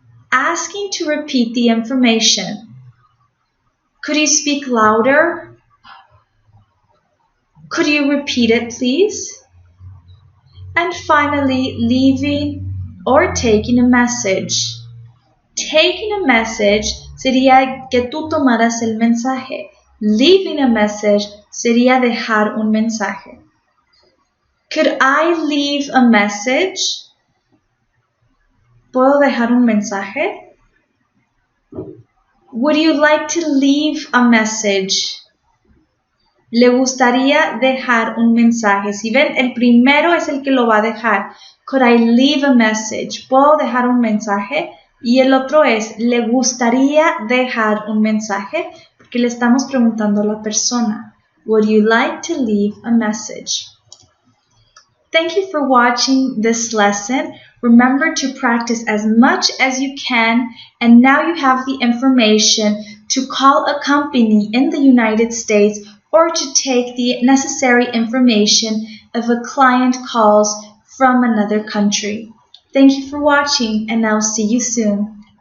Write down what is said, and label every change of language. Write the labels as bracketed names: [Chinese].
[English] Asking to repeat the information. Could you speak louder? Could you repeat it, please? And finally, leaving or taking a message. Taking a message [Spanish] sería que tú tomaras el mensaje. [English] Leaving a message [Spanish] sería dejar un mensaje. [English] Could I leave a message? [Spanish] ¿Puedo dejar un mensaje? [English] Would you like to leave a message? [Spanish] Le gustaría dejar un mensaje. Si ven, el primero es el que lo va a dejar. [English] Could I leave a message? [Spanish] ¿Puedo dejar un mensaje? Y el otro es, ¿le gustaría dejar un mensaje? Porque le estamos preguntando a la persona. [English] Would you like to leave a message? Thank you for watching this lesson. Remember to practice as much as you can. And now you have the information to call a company in the United States or to take the necessary information if a client calls from another country. Thank you for watching, and I'll see you soon.